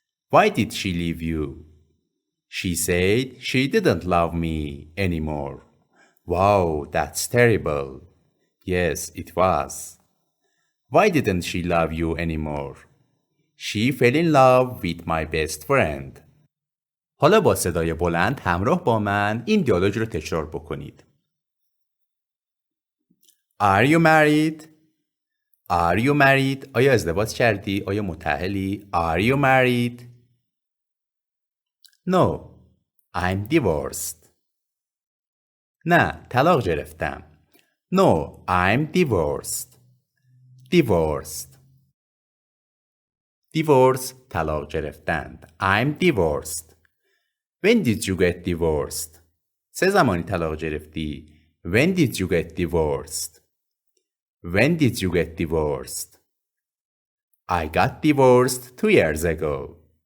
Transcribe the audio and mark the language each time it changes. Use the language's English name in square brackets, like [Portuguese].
[English] Why did she leave you? She said she didn't love me anymore. Wow, that's terrible. Yes, it was. Why didn't she love you anymore? She fell in love with my best friend. [Persian] حالا با صدای بلند همراه با من این دیالوگ رو تکرار بکنید. [English] Are you married? Are you married? [Persian] آیا ازدواج کردی؟ آیا متاهلی؟ [English] Are you married? No, I'm divorced. [Persian] نه، طلاق گرفتم. [English] No, I'm divorced. Divorced. [Persian] Divorce طلاق گرفتند. [English] I'm divorced. When did you get divorced? [Persian] چه زمانی طلاق گرفتی؟ [English] When did you get divorced? When did you get divorced? I got divorced 2 years ago.